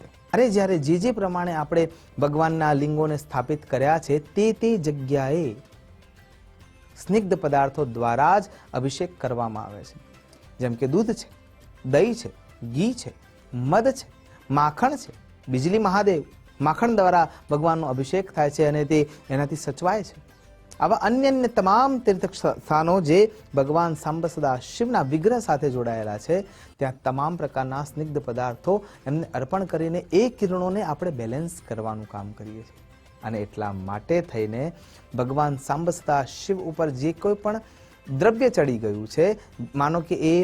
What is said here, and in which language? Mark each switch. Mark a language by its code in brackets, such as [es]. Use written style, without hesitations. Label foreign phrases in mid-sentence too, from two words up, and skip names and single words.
[gu] અરે જ્યારે જે પ્રમાણે આપણે ભગવાનના લિંગોને સ્થાપિત કર્યા છે તે જગ્યાએ સ્નિગ્ધ પદાર્થો દ્વારા જ અભિષેક કરવામાં આવે છે, જેમ કે દૂધ છે, દહીં છે, ઘી છે, મધ છે, માખણ છે, બિજલી મહાદેવ માખણ દ્વારા ભગવાન અભિષેક થાય છે અને તે એનાથી સચવાય છે। આવા અન્ય અન્ય તમામ તીર્થ સ્થાનો જે ભગવાન સાંબ સદા શિવના વિગ્રહ સાથે જોડાયેલા છે, ત્યાં તમામ પ્રકારના સ્નિગ્ધ પદાર્થો એમને અર્પણ કરીને એ કિરણોને આપણે બેલેન્સ કરવાનું કામ કરીએ છીએ. અને એટલા માટે થઈને ભગવાન સાંબ સદા શિવ ઉપર જે કોઈ પણ દ્રવ્ય ચડી ગયું છે, માનો કે એ